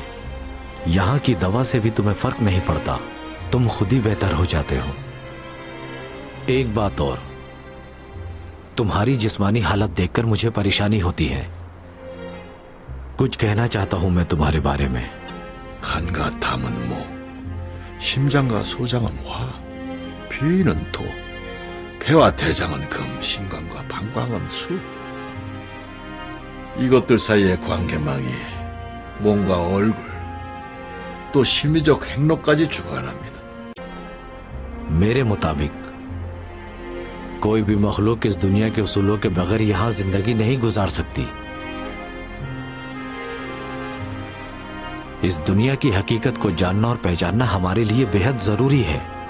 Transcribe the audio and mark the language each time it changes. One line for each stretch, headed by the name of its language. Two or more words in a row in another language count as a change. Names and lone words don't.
Hindi: यहां की दवा से भी तुम्हें फर्क नहीं पड़ता, तुम खुद ही बेहतर हो जाते हो। एक बात और, तुम्हारी जिस्मानी हालत देखकर मुझे परेशानी होती है। कुछ कहना चाहता हूं मैं तुम्हारे बारे में।
Korean: 간과 담은 모, 심장과 소장은 화, 피는 도, 폐와 대장은 금, 신관과 방광은 수. 이것들 사이의 관계망이 몸과 얼굴, 또 심리적 행로까지 주관합니다.
Hindi: मेरे मुताबिक कोई भी मखलूक इस दुनिया के उसूलों के बगैर यहां जिंदगी नहीं गुजार सकती। इस दुनिया की हकीकत को जानना और पहचानना हमारे लिए बेहद जरूरी है।